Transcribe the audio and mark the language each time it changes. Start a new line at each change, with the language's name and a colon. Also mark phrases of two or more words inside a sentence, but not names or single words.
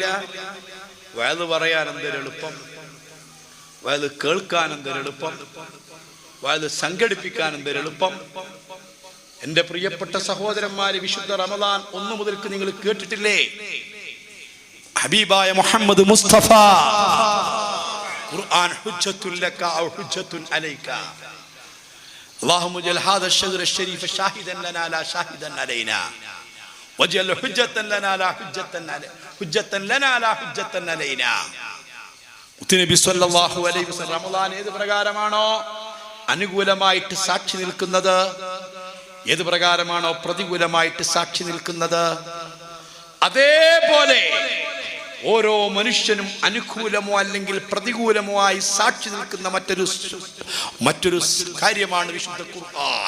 Malayalam: വയത് പറയാൻ എന്തൊരെളുപ്പം, വയത് കേൾക്കാൻ എന്തൊരെളുപ്പം, വയത് സംഘടിപ്പിക്കാൻ എന്തൊരെളുപ്പം. എന്റെ പ്രിയപ്പെട്ട സഹോദരന്മാരെ, വിശുദ്ധ റമദാൻ 1 മുതൽക്ക് നിങ്ങൾ കേട്ടിട്ടില്ലേ?
Arabic: ഹബീബായ മുഹമ്മദ് മുസ്തഫ ഖുർആൻ حجة لك أو حجة عليك. اللهم اجعل هذا الشهر الشريف شاهدا لنا لا شاهدا علينا واجعل حجة لنا لا حجة لنا لا حجة علينا.
Malayalam: നബി
Arabic: صلى الله عليه وسلم
Malayalam: റമളാൻ ഏത് പ്രകാരമാണോ അനുകൂലമായിട്ട് സാക്ഷി നിൽക്കുന്നത്, ഏത് പ്രകാരമാണോ പ്രതികൂലമായിട്ട് സാക്ഷി നിൽക്കുന്നത്, അതേപോലെ ഓരോ മനുഷ്യനും അനുകൂലമോ അല്ലെങ്കിൽ പ്രതികൂലമോ ആയി സാക്ഷി നിൽക്കുന്ന മറ്റൊരു കാര്യമാണ് വിശുദ്ധ ഖുർആൻ.